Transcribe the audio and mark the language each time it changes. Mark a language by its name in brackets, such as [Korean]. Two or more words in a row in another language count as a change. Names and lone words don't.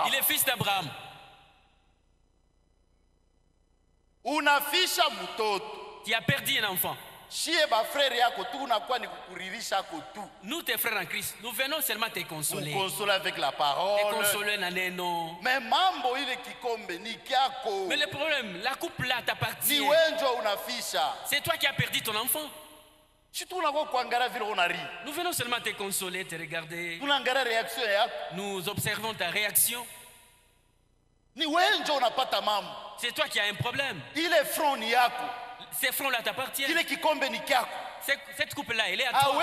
[French] Il est fils d'Abraham. [Swahili] Unafisha mutoto. [French] Tu as perdu un enfant. Nous, tes frères en Christ, nous venons seulement te consoler. Consoler avec la parole. Te consoler naneno. [Swahili] Mais mambo ile kikombe ni kyako. [French] Mais le problème, la coupe là t'appartient. [Swahili] Ni wenjo unafisha. [French] C'est toi qui as perdu ton enfant. Nous venons seulement te consoler, te regarder. Nous observons ta réaction. C'est toi qui as un problème. Ces fronts-là t'appartiennent. Cette coupe-là, elle est à toi.